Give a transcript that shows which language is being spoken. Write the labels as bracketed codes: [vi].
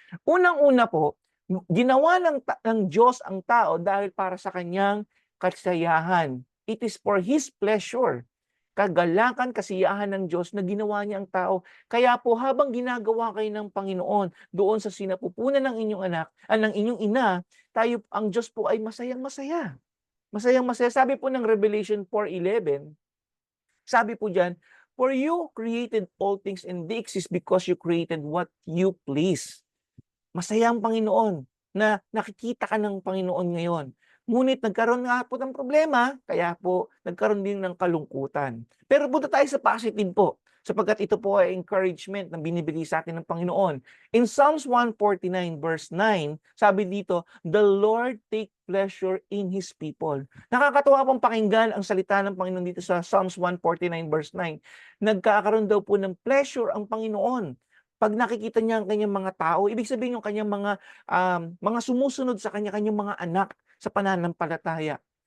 [tl] Unang-una po, ginawa ng Diyos ang tao dahil para sa kanyang kasiyahan. [en] It is for His pleasure. [tl] Kagalakan, kasiyahan ng Diyos na ginawa niya ang tao. Kaya po habang ginagawa kayo ng Panginoon doon sa sinapupunan ng inyong anak, ng inyong ina, ang Diyos po ay masayang-masaya. Masayang-masaya. Sabi po ng Revelation 4:11, sabi po diyan, [en] "For you created all things and they exist because you created what you please." [tl] Masaya ang Panginoon na nakikita ka ng Panginoon ngayon. Ngunit nagkaroon nga po ng problema, kaya po nagkaroon din ng kalungkutan. Pero punta tayo sa positive po, sapagkat ito po ay encouragement na binibigay sa atin ng Panginoon. [en] In Psalms 149 verse 9, [tl] sabi dito, [en] "The Lord take pleasure in His people." [tl] Nakakatuwa pong pakinggan ang salita ng Panginoon dito sa Psalms 149 verse 9. Nagkakaroon daw po ng pleasure ang Panginoon pag nakikita niya ang kanyang mga tao, ibig sabihin yung kanyang mga sumusunod sa kanyang mga anak sa pananampalataya.